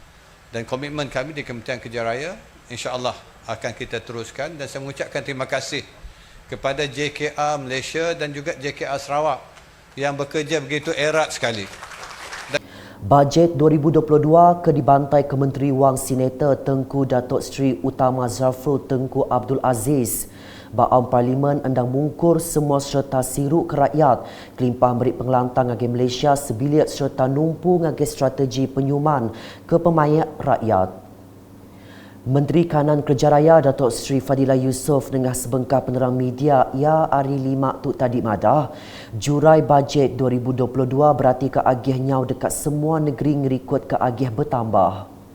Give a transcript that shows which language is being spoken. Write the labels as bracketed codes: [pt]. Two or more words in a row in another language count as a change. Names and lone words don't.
[ms] Dan komitmen kami di Kementerian Kerja Raya insya-Allah akan kita teruskan, dan saya mengucapkan terima kasih kepada JKR Malaysia dan juga JKR Sarawak yang bekerja begitu erat sekali. [iba] Bajet 2022 ke dibantai Kementeri Wang Senator Tengku Datuk Seri Utama Zafrul Tengku Abdul Aziz. Baam Parlimen endang mungkur semua serta siruk ke rakyat kelimpah merit pengelantang ngagi Malaysia sebilik serta numpu ngagi strategi penyuman ke pemayat rakyat. Menteri Kanan Kerja Raya Datuk Seri Fadilah Yusof dengan sebengkah penerang media ia hari 5 tu tadi madah jurai bajet 2022 berarti ke agih nyau dekat semua negeri ngerikut ke agih bertambah.